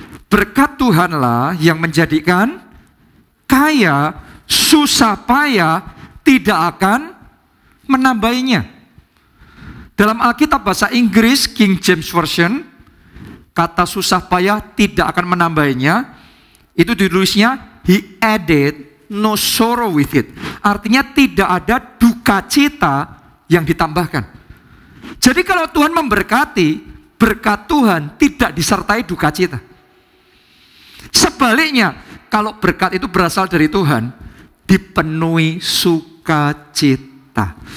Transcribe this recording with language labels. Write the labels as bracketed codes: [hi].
[id] Berkat Tuhanlah yang menjadikan kaya, susah payah tidak akan menambahinya. Dalam Alkitab bahasa Inggris, King James Version, kata susah payah tidak akan menambahinya. Itu ditulisnya, [en] he added no sorrow with it. [id] Artinya tidak ada duka cita yang ditambahkan. Jadi kalau Tuhan memberkati, berkat Tuhan tidak disertai duka cita. Sebaliknya, kalau berkat itu berasal dari Tuhan, dipenuhi sukacita.